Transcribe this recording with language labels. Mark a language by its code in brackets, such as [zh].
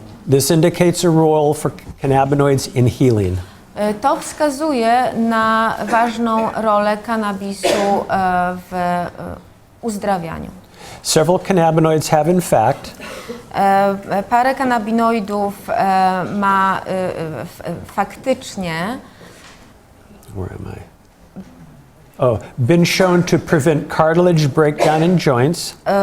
[en] This indicates a role for cannabinoids in healing. [pl] To wskazuje na ważną rolę kannabisu w uzdrawianiu. [en] Several cannabinoids have in fact [pl] Parę kanabinoidów ma faktycznie [en] where am I? Oh, been shown to prevent cartilage breakdown in joints,